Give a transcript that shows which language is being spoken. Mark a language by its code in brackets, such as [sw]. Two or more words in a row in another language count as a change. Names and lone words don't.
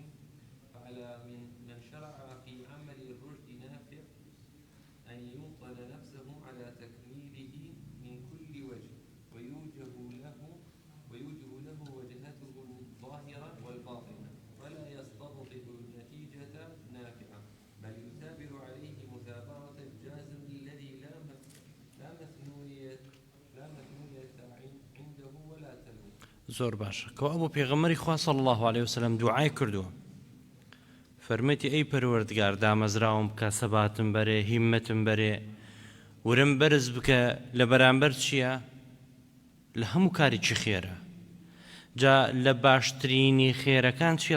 [ar] فعلى من شرع في عمل الرشد نافع أن يوطن نفسه على تكميله من كل وجه، ويوجه له وجهته الظاهرة والباطنة، ولا يستبطئ النتيجة نافعة، بل يثابر عليه مثابرة الجازم الذي لا مثنوية عنده ولا تلوم. [ckb] زۆر باشە کەوا بۆ پێغەمبەری خوا [ar] صلی الله عليه وسلم [ckb] دوعای کردووە، فەرمێتی ئەی پەروەردگار دامەزراوم بکە، سەباتم بەرێ، هیممەتم بەرێ، ورم بەرز بکە لە بەرامبەر چییە؟ لە هەموو کارێکی خێرە. جا لە باشترینی خێرەکان چییە؟